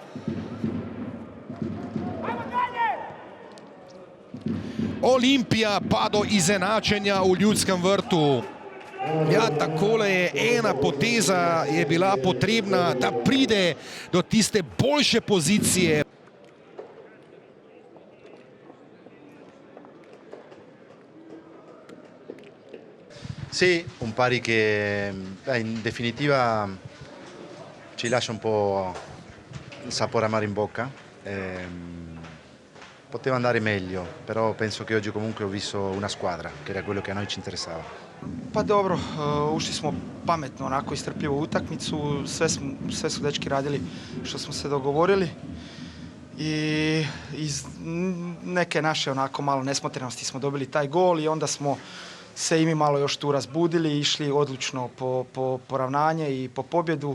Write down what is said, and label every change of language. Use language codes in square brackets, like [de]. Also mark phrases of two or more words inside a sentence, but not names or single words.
[sl] Olimpija pa do izenačenja v Ljudskem vrtu. Ja, takole je ena poteza je bila potrebna, da pride do tiste boljše pozicije. [it] Sì, un pari che in definitiva ci lascia un po' il sapore amaro in bocca. Poteva andare meglio, però penso che oggi comunque ho visto una squadra, che era quello che a noi ci interessava. [hr] Pa dobro, ušli smo pametno, onako istrpljivo u utakmicu, sve su dečki radili što smo se dogovorili i iz neke naše onako malo nesmotrenosti smo dobili taj gol i onda smo se i mi malo još tu razbudili, išli odlučno po poravnanje i po pobjedu.